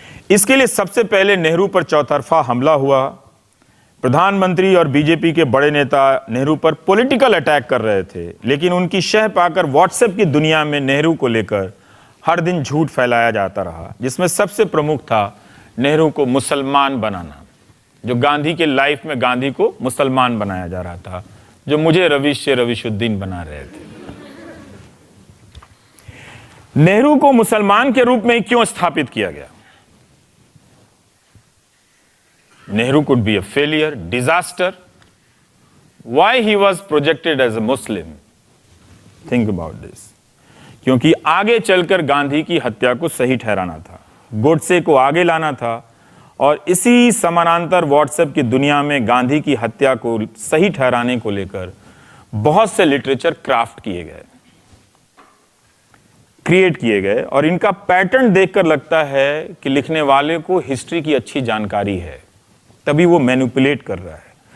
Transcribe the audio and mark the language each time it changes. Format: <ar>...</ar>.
<hi>इसके लिए सबसे पहले नेहरू पर चौतरफा हमला हुआ। प्रधानमंत्री और बीजेपी के बड़े नेता नेहरू पर पॉलिटिकल अटैक कर रहे थे, लेकिन उनकी शह पाकर व्हाट्सएप की दुनिया में नेहरू को लेकर हर दिन झूठ फैलाया जाता रहा, जिसमें सबसे प्रमुख था नेहरू को मुसलमान बनाना। जो गांधी के लाइफ में गांधी को मुसलमान बनाया जा रहा था, जो मुझे रविशुद्दीन बना रहे थे। नेहरू को मुसलमान के रूप में क्यों स्थापित किया गया?</hi> <en>Nehru could be a failure, disaster. Why he was projected as a Muslim? Think about this.</en> <hi>क्योंकि आगे चलकर गांधी की हत्या को सही ठहराना था, गोडसे को आगे लाना था और इसी समानांतर व्हाट्सएप की दुनिया में गांधी की हत्या को सही ठहराने को लेकर बहुत से लिटरेचर क्राफ्ट किए गए, क्रिएट किए गए और इनका पैटर्न देखकर लगता है कि लिखने वाले को हिस्ट्री की अच्छी जानकारी है, तभी वो मैनिपुलेट कर रहा है।</hi>